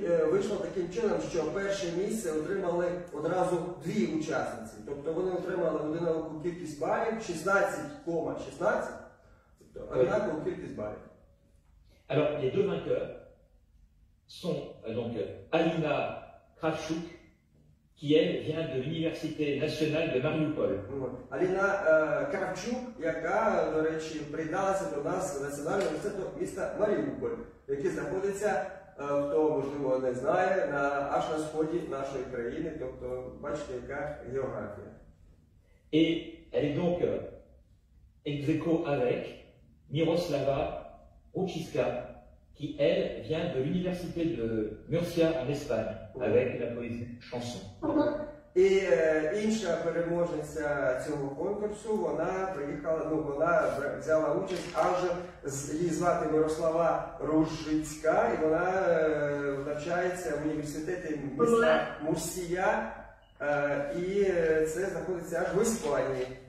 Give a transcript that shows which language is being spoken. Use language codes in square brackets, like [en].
[uk] Вийшло таким чином, що перше місце отримали одразу 2 учасниці. Тобто вони отримали однакову кількість балів, 16,16, тобто однакову кількість балів. [fr] Alors, les 2 vainqueurs sont donc Alina Kravchuk, qui elle vient de l'Université nationale de Mariupol. [uk] Аліна Кравчук, яка, до речі, приєдналася до нас з Національного університету міста Маріуполь, який знаходиться, хто, можливо, не знає, аж на сході нашої країни, тобто, бачите, яка географія. [fr] Et elle est donc ex aequo avec Miroslava Ručička, qui elle vient de l'université de Murcia en Espagne, avec la poésie chanson. [uk] І інша переможниця цього конкурсу, вона приїхала, вона взяла участь, її звати Мирослава Ружицька, і вона навчається в університеті міста Мурсія, і це знаходиться аж в Іспанії.